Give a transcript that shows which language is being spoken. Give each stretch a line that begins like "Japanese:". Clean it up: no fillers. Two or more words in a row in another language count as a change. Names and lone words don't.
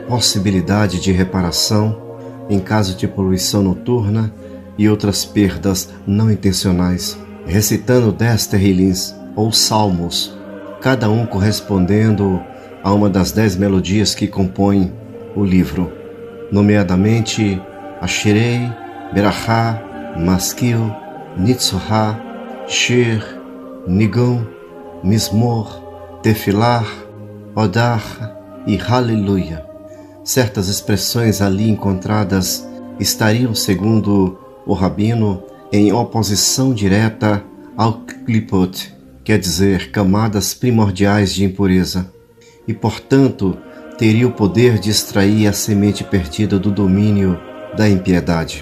Portuguese: possibilidade de reparação em caso de poluição noturna e outras perdas não intencionais, recitando 10 terrilins, ou salmos, cada um correspondendo a uma das 10 melodias que compõem o livro, nomeadamente Ashirei, Berachá, Maskil, Nitzohá, Shir, Nigun, Mismor, Tefilah, Odar e Hallelujah. Certas expressões ali encontradas estariam, segundo o rabino, em oposição direta ao klipot, quer dizer, camadas primordiais de impureza, e, portanto, teria o poder de extrair a semente perdida do domínio da impiedade.